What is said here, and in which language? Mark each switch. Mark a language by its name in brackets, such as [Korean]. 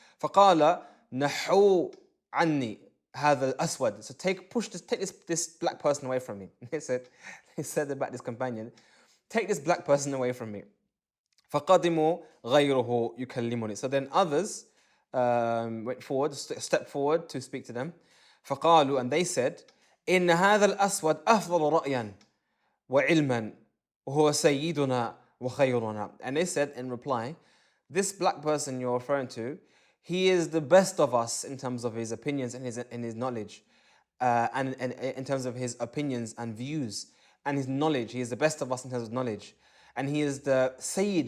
[Arabic] فقال نحو عني هذا الأسود. [English] So take this black person away from me. He said about this companion, take this black person away from me. [Arabic] فقدموا غيره يكلمني. [English] So then others went forward, stepped forward to speak to them. [Arabic] فقالوا, [English] and they said, [Arabic] إن هذا الأسود أفضل رأيا وعلما وهو سيدنا وخيرنا. [English] And they said in reply, this black person you're referring to, he is the best of us in terms of his opinions and his knowledge, and in terms of his opinions and views and his knowledge. He is the best of us in terms of knowledge, and he is the Sayyid.